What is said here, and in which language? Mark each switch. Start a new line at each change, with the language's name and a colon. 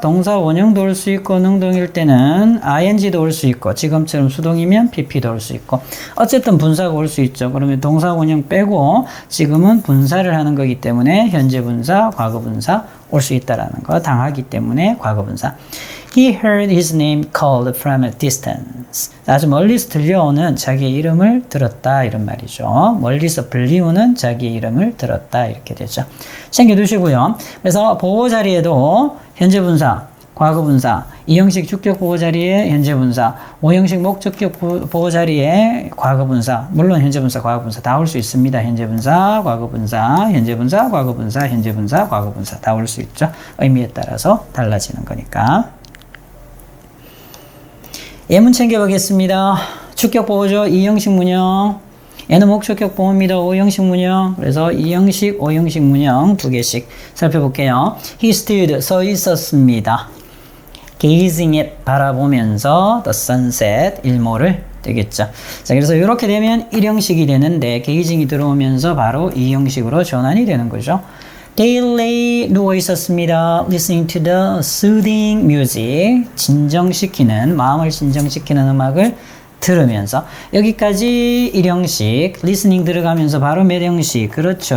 Korean: 동사 원형도 올 수 있고 능동일 때는 ing도 올 수 있고 지금처럼 수동이면 pp도 올 수 있고 어쨌든 분사가 올 수 있죠. 그러면 동사 원형 빼고 지금은 분사를 하는 거기 때문에 현재 분사, 과거 분사 올 수 있다라는 거 당하기 때문에 과거 분사.
English: He heard his name called from a distance.
Korean: 아주 멀리서 들려오는 자기의 이름을 들었다 이런 말이죠. 멀리서 불리우는 자기의 이름을 들었다 이렇게 되죠. 챙겨두시고요. 그래서 보호 자리에도 현재 분사, 과거 분사, 2형식 주격 보호 자리에 현재 분사, 5형식 목적격 보호 자리에 과거 분사, 물론 현재 분사, 과거 분사 다 올 수 있습니다. 현재 분사, 과거 분사, 현재 분사, 과거 분사, 현재 분사, 과거 분사 다 올 수 있죠. 의미에 따라서 달라지는 거니까. 예문 챙겨보겠습니다. 주격 보호죠. 2형식 문형. 얘는 목적격 보호입니다. 5형식 문형. 그래서 2형식, 5형식 문형 두 개씩 살펴볼게요.
English: He stood,
Korean: 서 있었습니다.
English: Gazing at,
Korean: 바라보면서
English: the sunset,
Korean: 일몰을 되겠죠. 자, 그래서 이렇게 되면 1형식이 되는데 gazing이 들어오면서 바로 2형식으로 전환이 되는 거죠. They lay, 누워 있었습니다.
English: Listening to the soothing music,
Korean: 진정시키는, 마음을 진정시키는 음악을 들으면서 여기까지 1형식, listening 들어가면서 바로 몇 형식? 그렇죠.